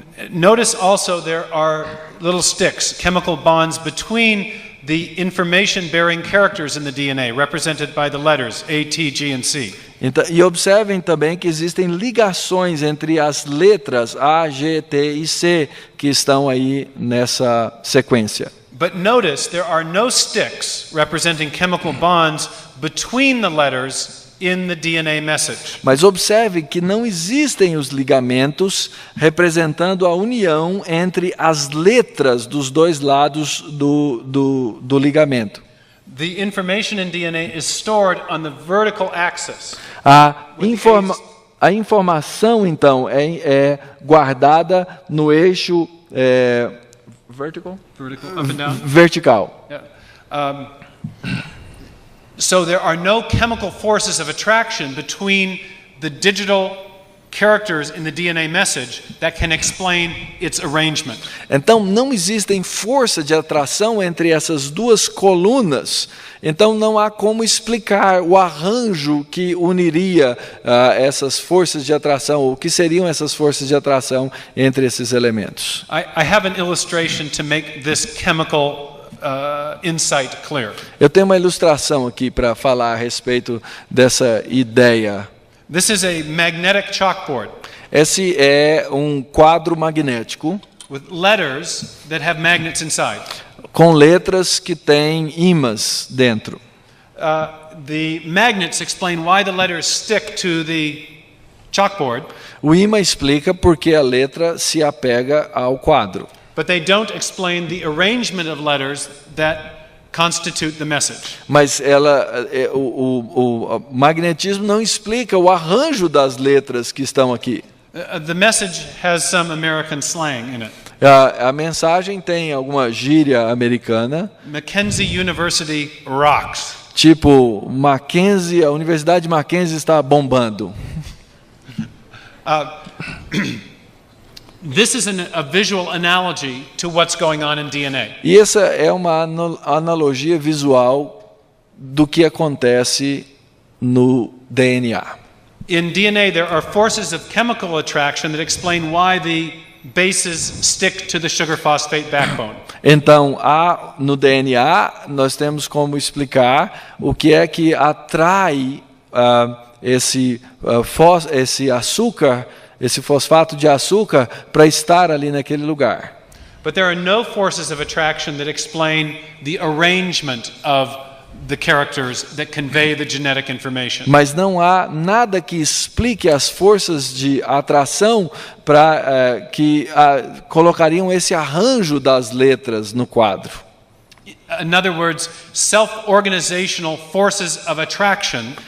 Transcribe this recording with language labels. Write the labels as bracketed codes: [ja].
[en] Notice also there are little sticks, chemical bonds between the information-bearing characters in the DNA, represented by the letters A, T, G, and C. [pt] Então, e observem também que existem ligações entre as letras A, G, T e C que estão aí nessa sequência. [en] But notice there are no sticks representing chemical bonds between the letters in the DNA message. [pt] Mas observe que não existem os ligamentos representando a união entre as letras dos dois lados do ligamento. [en] The information in DNA is stored on the vertical axis. [pt] A informação, então, é guardada no eixo vertical? [en] Vertical, up and down. [pt] Vertical. [en] Yeah. So there are no chemical forces of attraction between the digital characters in the DNA message that can explain its arrangement. [pt] Então não existem força de atração entre essas duas colunas. Então não há como explicar o arranjo que uniria essas forças de atração, o que seriam essas forças de atração entre esses elementos. [en] I have an illustration to make this chemical insight clear. [pt] Eu tenho uma ilustração aqui para falar a respeito dessa ideia. [en] This is a magnetic chalkboard. [pt] Esse é um quadro magnético [en] With letters that have magnets inside. [pt] com letras que têm ímãs dentro. [en] The magnets explain why the letters stick to the chalkboard. [pt] O ímã explica por que a letra se apega ao quadro. [en] But they don't explain the arrangement of letters that constitute the message. [pt] Mas o magnetismo não explica o arranjo das letras que estão aqui. [en] The message has some American slang in it. [pt] A mensagem tem alguma gíria americana, [en] Mackenzie University rocks. [pt] tipo Mackenzie, a Universidade de Mackenzie está bombando. [en] This is a visual analogy to what's going on in DNA. [pt] E essa é uma analogia visual do que acontece no DNA. [en] In DNA, there are forces of chemical attraction that explain why the bases stick to the sugar phosphate backbone. [pt] Então, no DNA, nós temos como explicar o que é que atrai esse açúcar, esse fosfato de açúcar, para estar ali naquele lugar. [en] But there are no forces of attraction that explain the arrangement of the characters that convey the genetic information. [pt] Mas não há nada que explique as forças de atração para que colocariam esse arranjo das letras no quadro. [en] In other words, self-organizational forces of attraction